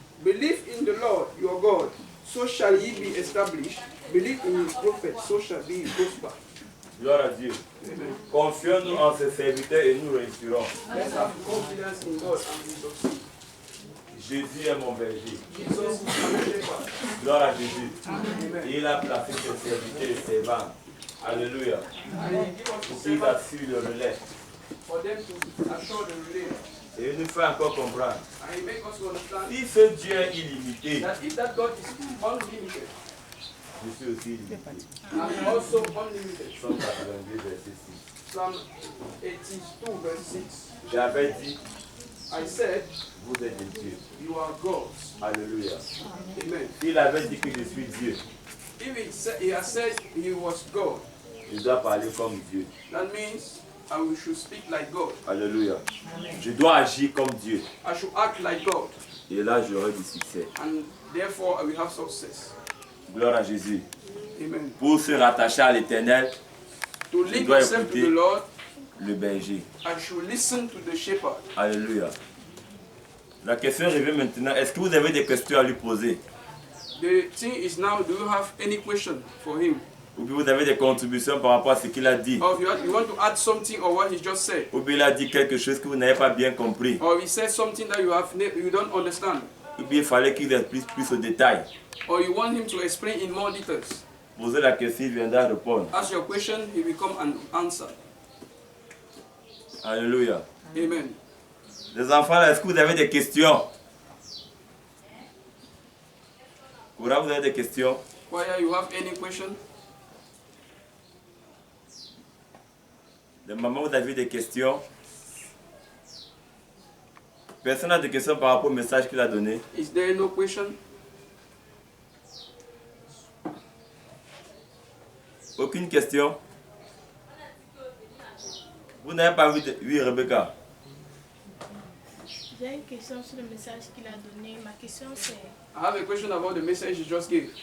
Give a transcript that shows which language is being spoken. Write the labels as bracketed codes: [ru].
[en] Believe in the Lord your God, so shall ye be established. Believe in his prophet, so shall be prosper. [fr] Gloire à Dieu. Amen. Confions-nous en ses serviteurs et nous réussirons. [en] Let's have confidence in God and we succeed. [fr] Jésus est mon berger. [en] Jesus is our shepherd. [fr] Gloire à Jésus. Amen. Et il a placé ses serviteurs et ses servants. Alléluia. [en] And he give us [fr] Pour [en] the [fr] qu'ils [en] servant [fr] assurent le relais. [en] for them to assure the relay. [fr] Et il nous fait encore comprendre. [en] And he make us to understand [fr] Si ce Dieu est illimité, [en] that if that God is unlimited, [fr] je suis aussi illimité. [en] I'm also unlimited. [fr] Psaume 82, verset 6. [en] Psalm 82 verse 6. [fr] J'avais dit, [en] I said, [fr] vous êtes des dieux. [en] you are gods. [fr] Alléluia. Amen. Il avait dit que je suis Dieu. [en] If he has said he was God, [fr] Je dois parler comme Dieu. [en] that means I should speak like God. [fr] Alléluia. Je dois agir comme Dieu. [en] I should act like God. [fr] Et là, j'aurai du succès. [en] And therefore I will have success. [fr] Gloire à Jésus. Amen. Pour se rattacher à l'Éternel, [en] To [fr] je [en] link [fr] dois [en] yourself to [fr] écouter [en] the Lord, [fr] le berger. [en] I should listen to the shepherd. [fr] Alléluia. La question revient maintenant. Est-ce que vous avez des questions à lui poser? [en] The thing is now, do you have any question for him? [fr] Ou bien vous avez des contributions par rapport à ce qu'il a dit? [en] Or if you want to add something or what he just said? [fr] Ou bien il a dit quelque chose que vous n'avez pas bien compris? [en] Or he said something that you don't understand? [fr] Ou bien il fallait qu'il explique plus au détail? [en] Or you want him to explain in more details? [fr] Posez la question, il viendra répondre. [en] Ask your question, he will come and answer. [fr] Alléluia. Amen. Les enfants, là, est-ce que vous avez des questions? Koura, vous avez des questions? [en] Choir, you have any question? [fr] Les mamans, vous avez des questions? Personne n'a de questions par rapport au message qu'il a donné? [en] Is there no question? [fr] Aucune question? Vous n'avez pas vu de... Oui, Rebecca. J'ai une question sur le message qu'il a donné. Ma question c'est, [en] I have a question about the message you just gave.